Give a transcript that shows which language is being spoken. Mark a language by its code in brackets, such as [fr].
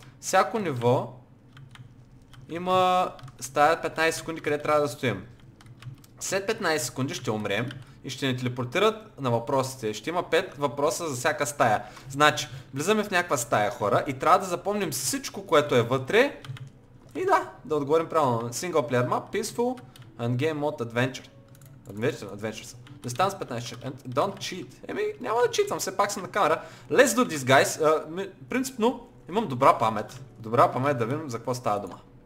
[bg] Всяко ниво има стая 15 секунди, къде трябва да стоим. След 15 секунди ще умрем и ще ни телепортират на въпросите. Ще има 5 въпроса за всяка стая. Значи, влизаме в някаква стая, хора, и трябва да запомним всичко, което е вътре. И да отговорим правилно. [en] Single player map, peaceful, and game mode adventure. Adventure. Distance 15. Don't cheat. [bg] Няма да читам, все пак съм на камера. [en] Let's do this, guys. [bg] Принципно, имам добра памет. Добра памет да видим за какво става дума.